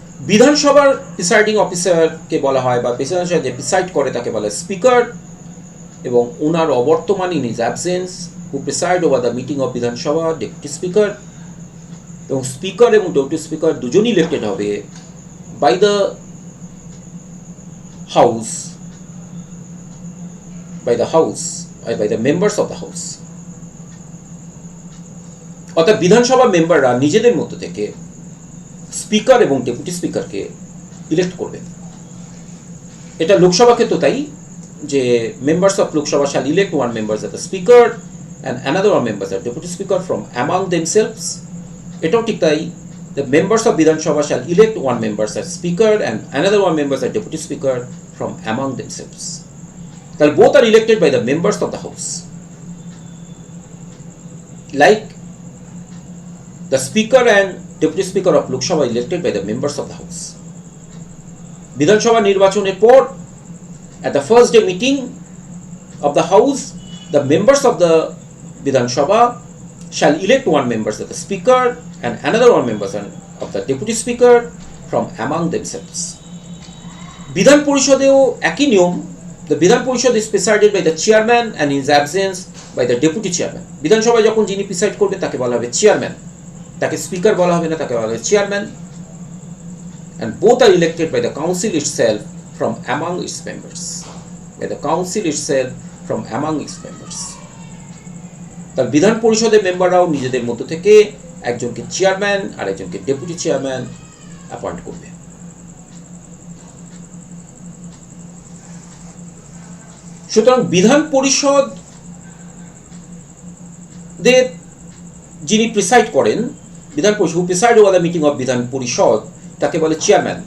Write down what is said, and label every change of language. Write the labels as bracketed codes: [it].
[bn] বিধানসভার প্রিসাইডিং অফিসারকে বলা হয় বা বিধানসভা যে প্রিসাইড করে তাকে বলা হয় স্পিকার, এবং ওনার অবর্তমান [en] in his absence who preside over the meeting of Vidhan Sabha deputy speaker, [bn] এবং স্পিকার এবং ডেপুটি স্পিকার দুজনই ইলেক্টেড হবে [en] By the house, by the members of the house. [bn] অর্থাৎ বিধানসভা মেম্বাররা নিজেদের মধ্য থেকে স্পিকার এবং ডেপুটি স্পিকারকে ইলেক্ট করবে। এটা লোকসভা ক্ষেত্রে তাই, যে [en] members of Lok Sabha shall elect one member as the speaker and another one member as deputy speaker from among themselves. [bn] এটাও ঠিক তাই, [en] the members of Vidhan Sabha shall elect one member as speaker and another one member as deputy speaker from among themselves. [bn] তাহলে [en] both are elected by the members of the house. like the speaker and deputy speaker of Lok Sabha elected by the members of the house. [bn] বিধানসভা নির্বাচনের পর [en] at the first day meeting of the house, the members of the Vidhan Sabha shall elect one member as the speaker and another one member of the deputy speaker from among themselves. [bn] Vidhan Parishadeo একই নিয়ম. [en] The Vidhan Parishad is presided by the chairman and in his absence by the deputy chairman. [bn] বিধানসভায় যখন যিনি preside করবে তাকে বলা হবে chairman, তাকে স্পিকার বলা হবে না, তাকে বলা হবে chairman. [en] And both are elected by the council itself from among its members. By the council itself from among its members. [bn] তার বিধান পরিষদের মেম্বাররাও নিজেদের মধ্য থেকে একজনকে চেয়ারম্যান আর একজনকে ডেপুটি চেয়ারম্যান অ্যাপয়েন্ট করবে. সুতরাং বিধান পরিষদের যিনি প্রিসাইড করেন, বিধান পরিষদ [en] who preside over the meeting of [bn] বিধান পরিষদ তাকে বলে চেয়ারম্যান.